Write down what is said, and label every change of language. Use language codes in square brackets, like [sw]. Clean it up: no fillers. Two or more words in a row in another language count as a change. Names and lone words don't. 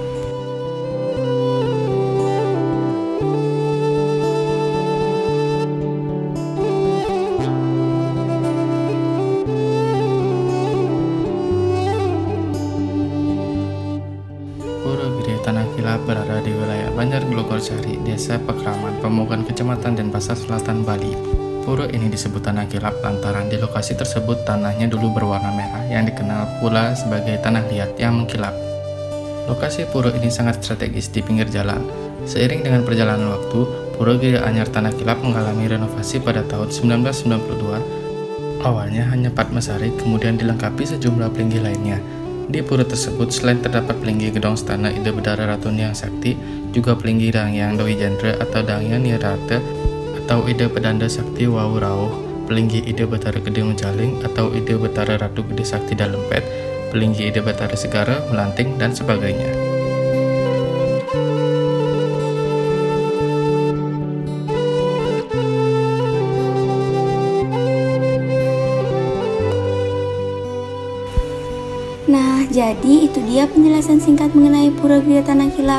[id] Pura Gria Tanah Kilap berada di wilayah Banjar Glogorsari, Desa Pekraman, Pemogan Kecamatan Denpasar Selatan, Bali. Pura ini disebut Tanah Kilap lantaran di lokasi tersebut tanahnya dulu berwarna merah yang dikenal pula sebagai tanah liat yang mengkilap. Lokasi pura ini sangat strategis di pinggir jalan. Seiring dengan perjalanan waktu, Pura Gria Anyar Tanah Kilap mengalami renovasi pada tahun 1992. Awalnya hanya Padmasari, kemudian dilengkapi sejumlah pelinggih lainnya. Di pura tersebut selain terdapat pelinggih Gedong Stana Ida Bedara Ratu Niang Sakti, juga pelinggih Dangyang Doi Jendra atau Dangyang Nirata atau Ida Pedanda Sakti Wau Rauh, pelinggih Ida Batara Gede Menjaling atau Ida Batara Ratu Gede Sakti Dalempet, pelinggih Ida Batara Segara, Melanting, dan sebagainya. Nah, jadi itu dia penjelasan singkat mengenai Pura Gria Tanah Kilap.